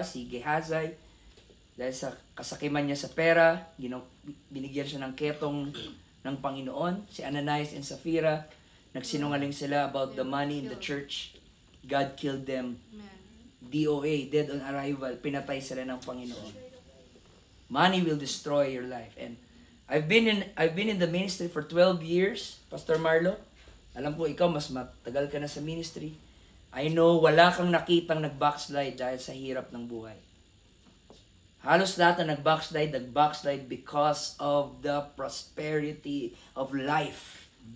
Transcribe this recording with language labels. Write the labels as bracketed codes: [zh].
[tl] Si Gehazi, dahil sa kasakiman niya sa pera, binigyan siya ng ketong ng Panginoon. [en] Si Ananias and Sapphira, [tl] nagsinungaling sila [en] about the money in the church. God killed them. [tl] DOA, [en] dead on arrival. [tl] Pinatay sila ng Panginoon. [en] Money will destroy your life. And I've been in the ministry for 12 years, Pastor Marlo. [tl] Alam ko ikaw mas matagal ka na sa ministry. [en] I know [tl] wala kang nakitang nag-backslide dahil sa hirap ng buhay. Halos lahat na nag-backslide [en] because of the prosperity of life.